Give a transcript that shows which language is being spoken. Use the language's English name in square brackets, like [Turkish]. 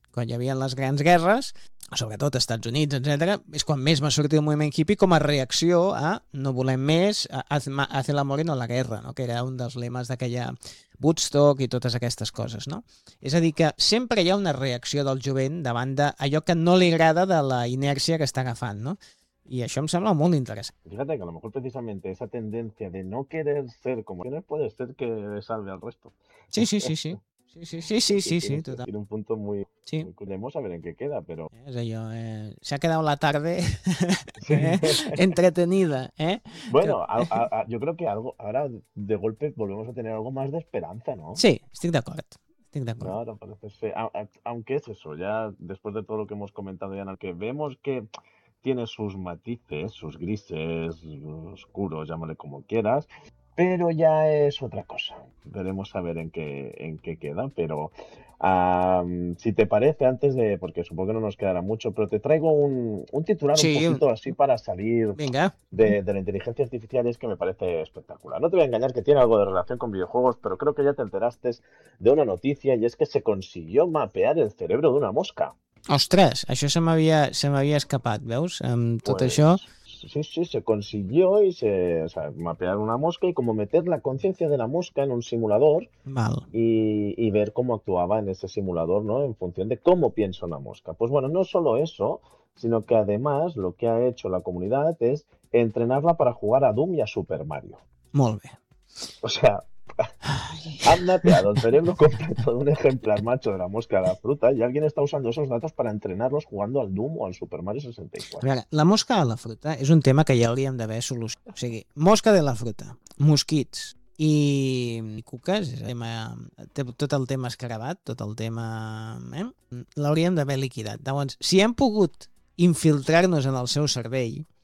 [Catalan] Quan hi havia les grans guerres, sobretot als Estats Units, etc., és quan més va sortir el moviment hippie com a reacció a no volem més, a hacer la mort i no la guerra, no? Que era un dels lemes d'aquella Woodstock i totes aquestes coses. No? És a dir, que sempre hi ha una reacció del jovent davant d'allò que no li agrada de la inèrcia que està agafant, no? [Spanish] Y eso me sembla muy interesante. Fíjate que a lo mejor precisamente esa tendencia de no querer ser como quienes puede ser que salve al resto. Sí, sí, sí, sí. Sí, total. Tiene un punto muy... Sí. Vamos a ver en qué queda, pero... Es ello, se ha quedado la tarde entretenida, ¿eh? Bueno, yo creo que algo ahora de golpe volvemos a tener algo más de esperanza, ¿no? Sí, estoy de acuerdo. No, parece ser. Aunque es eso, ya después de todo lo que hemos comentado ya en el que vemos que... Tiene sus matices, sus grises, oscuros, llámale como quieras, pero ya es otra cosa. Veremos a ver en qué queda, pero si te parece, antes de, porque supongo que no nos quedará mucho, pero te traigo un titular, sí, un poquito así para salir de la inteligencia artificial, y es que me parece espectacular. No te voy a engañar que tiene algo de relación con videojuegos, pero creo que ya te enteraste de una noticia, y es que se consiguió mapear el cerebro de una mosca. [Catalan] Ostres, això se m'havia escapat, veus? Amb tot pues, això... [Spanish] Sí, sí, se consiguió y se... O sea, mapear una mosca y como meter la conciencia de la mosca en un simulador. Val. Y ver cómo actuaba en ese simulador, ¿no? En función de cómo piensa una mosca. Pues bueno, no solo eso, sino que además lo que ha hecho la comunidad es entrenarla para jugar a Doom y a Super Mario. [Catalan] Molt bé. [Spanish] O sea... Han mapeado el cerebro completo de un ejemplar macho de la mosca a la fruta y alguien está usando esos datos para entrenarlos jugando al Doom o al Super Mario 64. [Catalan] A veure, la mosca a la fruta és un tema que ja hauríem d'haver solucionat. O sigui, mosca de la fruta, mosquits i cuques, és el tema, tot el tema escarabat, tot el tema... l'hauríem d'haver liquidat. Llavors, si hem pogut infiltrar-nos en el seu cervell...